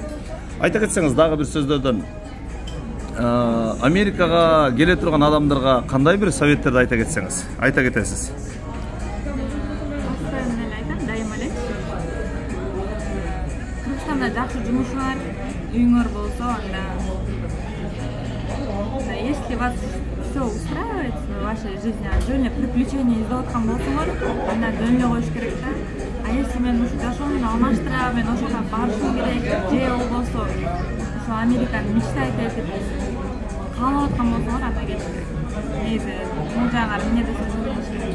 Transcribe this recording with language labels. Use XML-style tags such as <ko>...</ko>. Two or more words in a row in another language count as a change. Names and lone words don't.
<ky>Айта кетсеңиз дагы бир сөздөрдөн Америкага келе турган адамдарга кандай бир советтерди айта кетсеңиз, айта кетесиз. Дайыма эле. Кыргызстанда жакшы жумуш бар, үйүңөр болсо, анда</ky> <ru>если вас все устраивает в вашей жизни,</ru> <ky>жөнү приключения издеп аткан болсоңор, анда жөнү коюш керек да.</ky> <ru>А если</ru> <ky>мен ушу жашоомду алмаштырам, мен ошого барышым керек, же болбосо ушу Американы мечтать этип каалап аткан болсоңор, анда кетиш керек. Негизи бул жагы эмне десе жүрүш керек.</ky>